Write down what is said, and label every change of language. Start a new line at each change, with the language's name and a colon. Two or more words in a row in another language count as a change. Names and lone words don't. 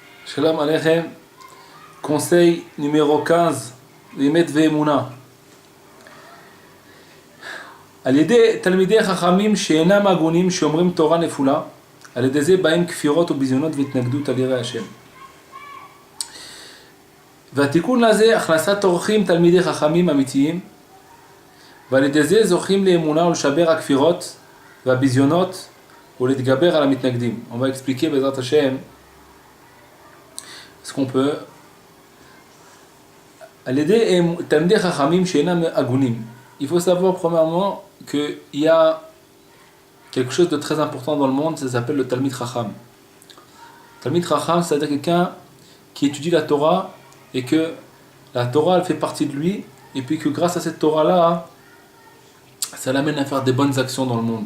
Hebrew: שלום עליכם,
French: conseil numéro 15,
Hebrew: אמת ואמונה. על ידי תלמידי חכמים שאינם הגונים שאומרים תורה נפולה, על ידי זה באים כפירות וביזיונות והתנגדות על יראי השם. והתיקון לזה הכנסת אורחים תלמידי חכמים אמיתיים, ועל ידי זה זוכים לאמונה ולשבר הכפירות והביזיונות ולהתגבר על המתנגדים.
French: On va expliquer
Hebrew: בעזרת השם
French: ce qu'on peut.
Hebrew: על ידי תלמידי חכמים שאינם הגונים.
French: Il faut savoir premièrement qu'il y a quelque chose de très important dans le monde, ça s'appelle le
Hebrew: תלמיד חכם. תלמיד חכם,
French: c'est-à-dire quelqu'un qui étudie la Torah et que la Torah elle fait partie de lui, et puis que grâce à cette Torah-là, ça l'amène à faire des bonnes actions dans le monde.